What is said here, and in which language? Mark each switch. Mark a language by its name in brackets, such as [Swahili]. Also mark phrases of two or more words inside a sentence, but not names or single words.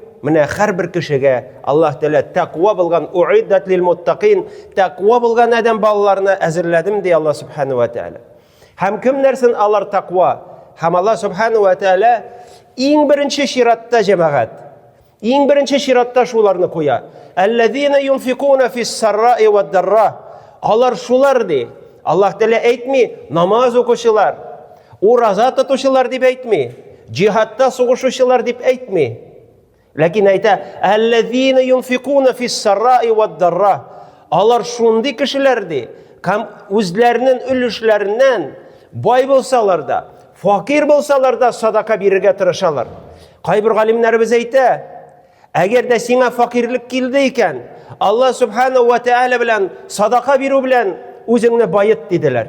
[Tatar] Менә һәрбер кешегә Аллаһ Тәала тақва булган [Arabic] أعدت للمتقين, [Tatar] тақва булган адәм балаларына әзерләдем ди Аллаһ [Arabic] سبحانه وتعالى. [Tatar] Һәм кемнәрсен алар тақва? Һәм Аллаһ [Arabic] سبحانه وتعالى [Tatar] иң беренче чиратта җәмәгать, иң беренче чиратта шуларны куя. [Arabic] الذين ينفقون في السراء والضراء. [Tatar] Алар шулар ди. Аллаһ Тәала әйтми, намаз укучылар, ураза тотучылар дип әйтми, җиһадта сугышучылар дип әйтми. Ләкин әйтә: [Arabic] "الذين ينفقون في السراء والضراء." [Tatar] Алар шундый кешеләр ди, кем үзләренең өлешләреннән бай булсалар да, факир булсалар да садака бирергә тырышалар. Кайбер галимнәребез әйтә: "Әгәр дә сиңа факирлек килде икән, Аллаһ [Arabic] سبحانه وتعالى [Tatar] белән садака бирү белән үзеңне байыт" диделәр.